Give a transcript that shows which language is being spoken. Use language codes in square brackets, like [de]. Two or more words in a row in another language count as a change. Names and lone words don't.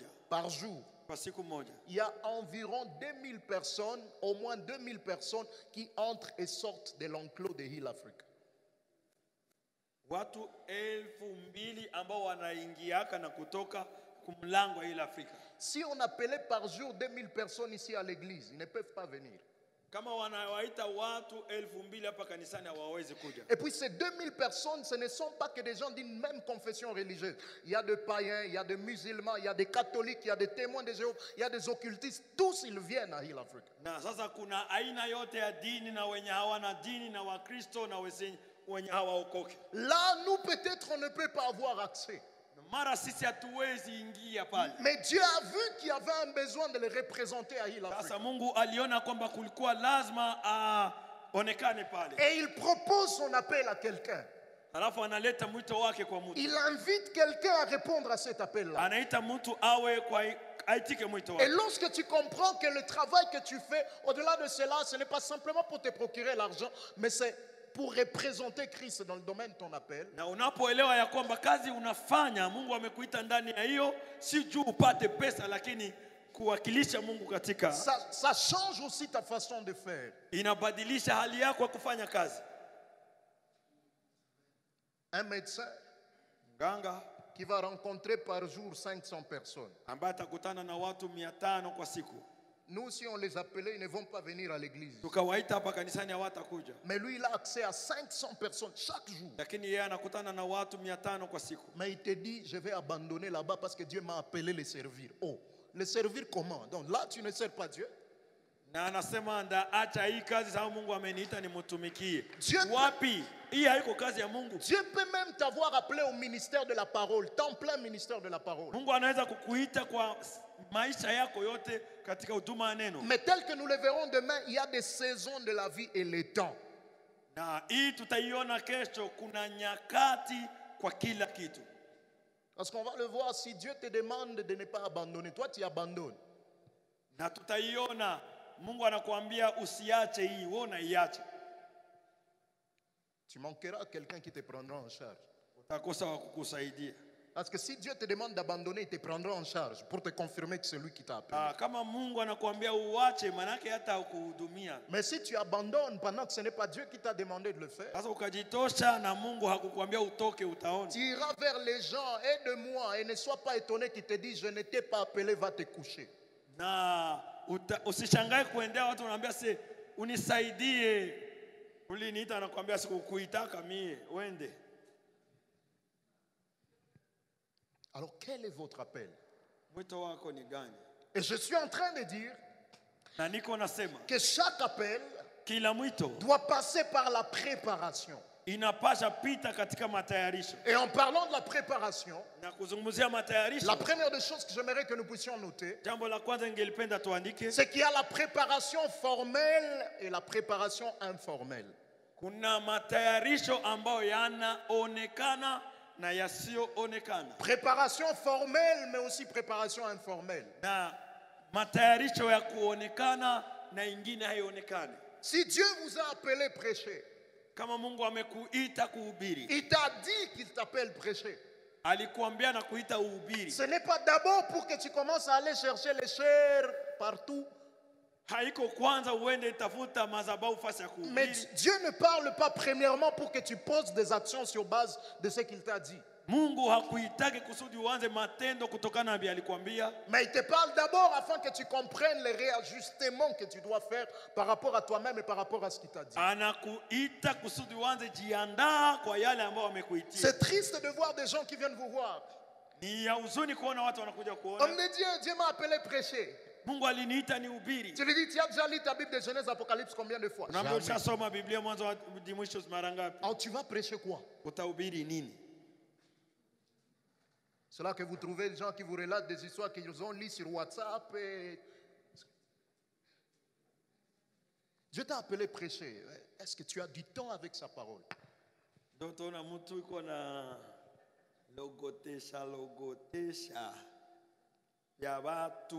[fr] par jour, [sw] Kwa siku moja. [fr] il y a environ 2000 personnes, au moins 2000 personnes qui entrent et sortent de l'enclos de Hill Africa. [sw] Watu 2000 ambao wanaingiaka na kutoka kumlango wa Hill Africa. [fr] Si on appelait par jour 2000 personnes ici à l'église, ils ne peuvent pas venir. [sw] Kama wanawaita watu 2000 hapa kanisani hawawezi kuja. [fr] Et puis ces 2000 personnes, ce ne sont pas que des gens d'une même confession religieuse. Il y a des païens, il y a des musulmans, il y a des catholiques, il y a des témoins de Jéhovah, il y a des occultistes. Tous ils viennent à Hill Africa. [sw] Na sasa kuna aina yote ya dini na wenye hawana dini na Wakristo na wenye hawaokoke. [fr] Là, nous peut-être on ne peut pas avoir accès. [sw] Mara sisi hatuwezi ingia pale. [fr] Mais Dieu a vu qu'il y avait un besoin de les représenter à Hill Africa. [sw] Sasa Mungu aliona kwamba kulikuwa lazima aonekane pale. [fr] Et il propose son appel à quelqu'un. [sw] Alafu analeta mwito wake kwa mtu. [fr] Il invite quelqu'un à répondre à cet appel-là. [sw] Anaita mtu awe kwa aitike mwito [fr] Et [sw] wake. [fr] lorsque tu comprends que le travail que tu fais, au-delà de cela, ce n'est pas simplement pour te procurer l'argent, mais c'est pour représenter Christ dans le domaine de ton appel. [sw] Na unapoelewa ya kwamba kazi unafanya Mungu amekuita ndani ya hiyo si juu upate pesa lakini kuwakilisha Mungu katika [fr] Ça change aussi ta façon de faire. [sw] inabadilisha hali yako ya kufanya kazi. [fr] Un médecin [sw] Mganga [fr] qui va rencontrer par jour 500 personnes. [sw] ambaye atakutana na watu 500 kwa siku. [fr] Nous, si on les appelait, ils ne vont pas venir à l'église. [sw] Tukawaita hapa kanisani hawatakuja. [fr] Mais lui, il a accès à 500 personnes chaque jour. [sw] Lakini yeye anakutana na watu 500 kwa siku. [fr] Mais il te dit, je vais abandonner là-bas parce que Dieu m'a appelé les servir. Oh, les servir comment? Donc là, tu ne sers pas Dieu. [sw] Na anasema ndaacha hii kazi sababu Mungu ameniita nimtumikie. [fr] Dieu- [sw] Wapi? Hii haiko kazi ya Mungu. [fr] Dieu peut même t'avoir appelé au ministère de la parole, temps plein ministère de la parole. [sw] Mungu anaweza kukuita kwa maisha yako yote katika huduma ya neno. [fr] Mais tel que nous le verrons demain, il y a des saisons de la vie et les temps. [sw] Na hii tutaiona kesho, kuna nyakati kwa kila kitu. [fr] Parce qu'on va le voir, si Dieu te demande de ne pas abandonner, toi tu abandonnes. [sw] Na tutaiona Mungu anakuambia usiache hii, wewe unaiacha. [fr] Tu manqueras quelqu'un qui te prendra en charge. [sw] Utakosa wa kukusaidia. [fr] Parce que si Dieu te demande d'abandonner, il te prendra en charge pour te confirmer que c'est lui qui t'a appelé. [sw] Kama Mungu anakuambia uache, manake hata ukuhudumia. [fr] Mais si tu abandonnes pendant que ce n'est pas Dieu qui t'a demandé de le faire, [sw] Sasa ukajitosha na Mungu hakukuambia utoke, utaona. [fr] tu iras vers les gens, aide-moi, et ne sois pas étonné qu'ils te disent, je ne t'ai pas appelé, va te coucher. [sw] Na usishangae kuendea watu wanaambia se unisaidie. Uliniita anakuambia sikukuitaka mie, uende. [fr] Alors quel est votre appel? [sw] Mwito wako ni gani? [fr] Et je suis en train de dire [sw] Na niko nasema [fr] que chaque appel [sw] kila mwito [fr] doit passer par la préparation. [sw] inapasha pita katika matayarisho. [fr] Et en parlant de la préparation, [sw] Na kuzungumzia matayarisho, [fr] la première des choses que j'aimerais que nous puissions noter, [sw] jambo la kwanza ningelipenda tuandike, [fr] c'est qu'il y a la préparation formelle et la préparation informelle. [sw] kuna matayarisho ambayo yanaonekana na yasiyoonekana. [fr] Préparation formelle, mais aussi préparation informelle. [sw] Na matayarisho ya kuonekana na ingine haionekani. [fr] Si Dieu vous a appelé prêcher, [sw] Kama Mungu amekuita kuhubiri, [fr] il t'a dit qu'il t'appelle prêcher. [sw] alikuambia na kuita uhubiri. [fr] Ce n'est pas d'abord pour que tu commences à aller chercher les chairs partout. [sw] Haiko kwanza uende tafuta madhabahu fasi ya [fr] Mais [sw] kuhubiri. [fr] Dieu ne parle pas premièrement pour que tu poses des actions sur base de ce qu'il t'a dit. [sw] Mungu hakuitaki kusudi uanze matendo kutokana na vile alikwambia. [fr] Mais il te parle d'abord afin que tu comprennes les réajustements que tu dois faire par rapport à toi-même et par rapport à ce qu'il t'a dit. [sw] Anakuita kusudi uanze jiandaa kwa yale ambayo amekuitia. [fr] C'est triste de voir des gens qui viennent vous voir. [sw] Ni ya huzuni kuona watu wanakuja [fr] Homme [sw] kuona. [fr] de Dieu, Dieu m'a appelé prêcher. [sw] Mungu aliniita nihubiri. [fr] Tu lui dis, tu as déjà lu ta Bible de Genèse, Apocalypse combien de fois? [sw] Unaambia [fr] Jamais. [sw] ushasoma Biblia mwanzo hadi mwisho mara ngapi? [fr] Alors tu vas prêcher quoi? [sw] Utahubiri nini? [fr] C'est là que vous trouvez les gens qui vous relatent des histoires qu'ils ont lues sur WhatsApp. Et... Dieu t'a appelé prêcher. Est-ce que tu as du temps avec sa parole? [sw] Ndio tunaona mtu yuko na logotesha ya watu.